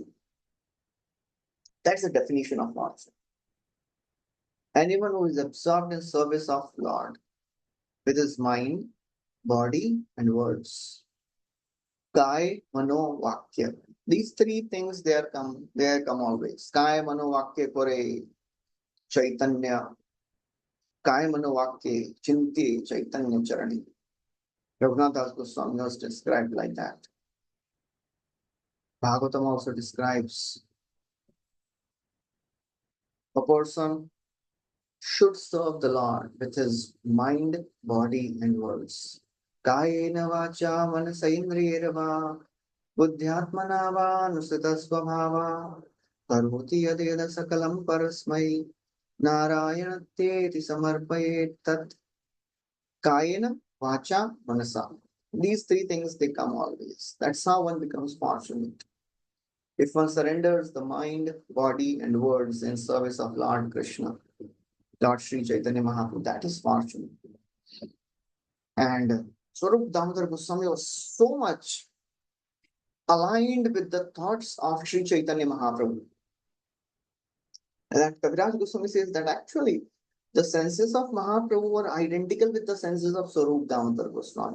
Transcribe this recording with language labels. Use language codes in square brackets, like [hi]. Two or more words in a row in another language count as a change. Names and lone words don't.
[en] That's the definition of fortune. Anyone who is absorbed in service of Lord with his mind, body, and words. [bn] কায়, মন, বাক্য. [en] These three things they come always. [bn] কায়, মন, বাক্য, করে, চৈতন্য. কায়, মন, বাক্য, চিন্তি, চৈতন্য, চরণি. [en] Raghunath Das Goswami was described like that. Bhagavatam also describes a person should serve the Lord with his mind, body, and words. [sa] कायेन वाचा मनसेन्द्रियैर्वा बुद्ध्यात्मना वा नुसृत स्वभाव करोति यद्यत् सकलं परस्मै नारायणायेति समर्पयेत् तत् कायेन वाचा मनसा. [en] These three things they come always. That's how one becomes fortunate. If one surrenders the mind, body, and words in service of Lord Krishna, Lord Sri Chaitanya Mahaprabhu, that is fortune. And Swarup Damodar Goswami was so much aligned with the thoughts of Sri Chaitanya Mahaprabhu that Kaviraj Goswami says that actually the senses of Mahaprabhu were identical with the senses of Swarup Damodar Goswami.